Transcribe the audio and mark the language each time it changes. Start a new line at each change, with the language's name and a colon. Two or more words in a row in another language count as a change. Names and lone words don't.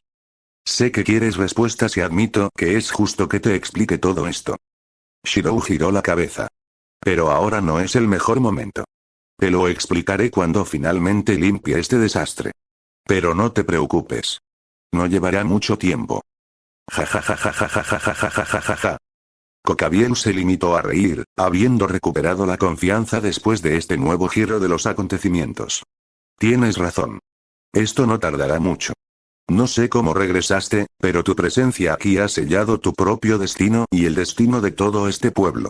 Spanish: Sé que quieres respuestas y admito que es justo que te explique todo esto. Shirou giró la cabeza. Pero ahora no es el mejor momento. Te lo explicaré cuando finalmente limpie este desastre. Pero no te preocupes. No llevará mucho tiempo. Ja ja ja ja ja ja ja ja ja ja ja ja. Kokabiel se limitó a reír, habiendo recuperado la confianza después de este nuevo giro de los acontecimientos. Tienes razón. Esto no tardará mucho. No sé cómo regresaste, pero tu presencia aquí ha sellado tu propio destino y el destino de todo este pueblo.